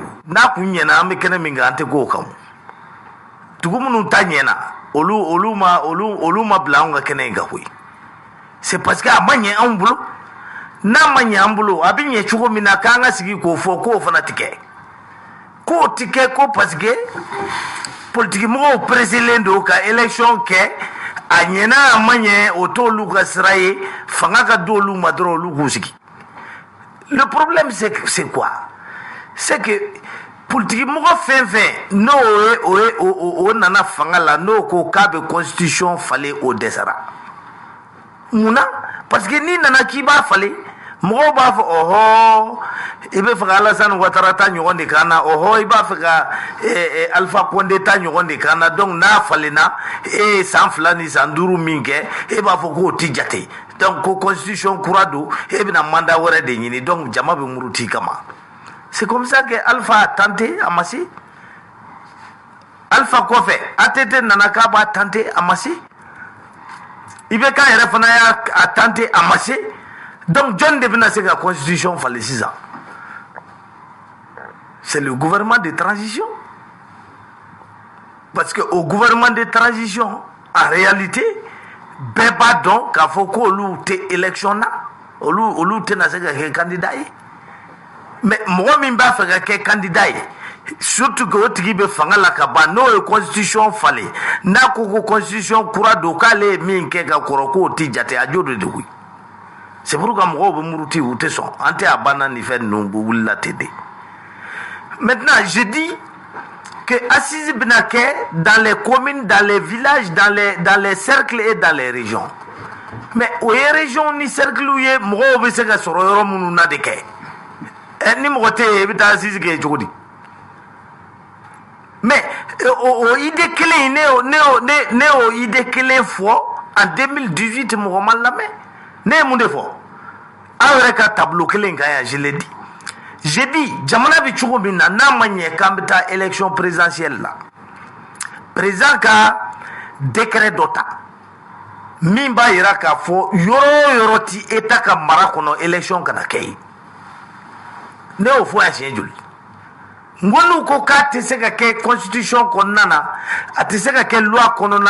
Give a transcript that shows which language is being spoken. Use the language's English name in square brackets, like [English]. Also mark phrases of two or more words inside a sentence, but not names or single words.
[Bambara] n'a kun ɲɛna an bɛ kɛnɛ min kan an tɛ k'o kan dugu minnu ta ɲɛna olu ma bila anw ka kɛnɛ in kan koyi [French] c'est parce que [Bambara] a ma ɲɛ anw bolo n'a ma ɲɛ an bolo a bɛ ɲɛ cogo min na k'an ka sigi k'o fɔ k'o fana tɛ kɛ k'o tɛ kɛ ko [French] parce que [Bambara] politikimɔgɔw presselen don ka élection kɛ a ɲɛna a ma ɲɛ o t'olu ka sira ye fanga ka di olu ma dɔrɔn olu k'u sigi. [French] Le problème c'est quoi? C'est que [Bambara] politikimɔgɔ fɛn fɛn n'o o nana fanga la n'o ko k'a bɛ constitution falen o dɛsɛra munna parce que n'i nana k'i b'a falen mɔgɔw b'a fɔ ɔhɔ i bɛ fɛ ka Alassane Ouattara ta ɲɔgɔn de k'an na ɔhɔ i b'a fɛ ka Alpha Condé ta ɲɔgɔn de k'an na donc n'a falenna e ye san 2 ni san 5 min kɛ e b'a fɔ k'o ti jate donc ko constitution kura don e bɛna mandat wɛrɛ de ɲini donc jama bɛ muruti kama [French] c'est comme ça que [Bambara] Alpha a tenté a ma se Alpha kɔfɛ ATT nana k'a b'a tenté a ma se IBK yɛrɛ fana y'a tenté a ma se donc jɔn de bɛna se ka constitution falen sisan [French] c'est le gouvernement de transition parce que au gouvernement de transition en réalité [Bambara] bɛɛ b'a dɔn k'a fɔ k'olu tɛ élection na olu tɛna se ka kɛ candidat ye mais mɔgɔ min b'a fɛ ka kɛ candidat ye surtout que o tigi bɛ fanga la ka ban n'o ye constitution falen n'a ko ko constitution kura don k'ale ye min kɛ ka kɔrɔ k'o ti jate a jo de don koyi [French] c'est pourquoi [Bambara] mɔgɔw bɛ muruti u tɛ sɔn an tɛ a banna ni fɛn ninnu wulila ten de [French] maintenant je dis que assise bɛna kɛ dans les communes dans les villages dans les cercles et dans les régions [Bambara] mais o ye région ni cercle ye mɔgɔw bɛ se ka sɔrɔ yɔrɔ minnu na de kɛ ni mɔgɔ tɛ yen i bɛ taa assise kɛ cogo di mais o idée kelen ne o idée kelen fɔ en 2018 mɔgɔ ma lamɛn ne ye mun de fɔ aw yɛrɛ ka tableau kelen kan yan [French] je l'ai dit j'ai dit [Bambara] jamana bɛ cogo min na n'a ma ɲɛ k'an bɛ taa [French] élection présidentielle [Bambara] la président ka décret dɔ ta min b'a yira k'a fɔ yɔrɔ o yɔrɔ ti état ka mara kɔnɔ élection kana kɛ yen ne y'o fɔ yan siɲɛ joli n ko n'u ko k'a tɛ se ka kɛ constitution kɔnɔna na a tɛ se ka kɛ loi kɔnɔna